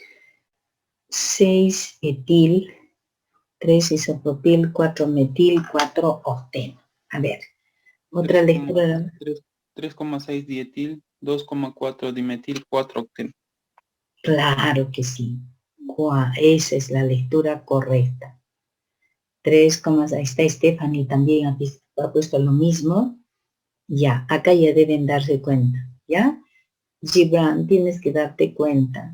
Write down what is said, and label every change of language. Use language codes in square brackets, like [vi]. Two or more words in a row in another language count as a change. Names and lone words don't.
[es] 6 etil, 3 isopropil, 4 metil, 4 octeno. A ver, otra lectura. 3,6 dietil, 2,4 dimetil, 4 octil. Claro que sí. Esa es la lectura correcta. 3, ahí está Stephanie también, aquí ha puesto lo mismo. Ya, acá ya deben darse cuenta, ¿ya? Gibran, tienes que darte cuenta.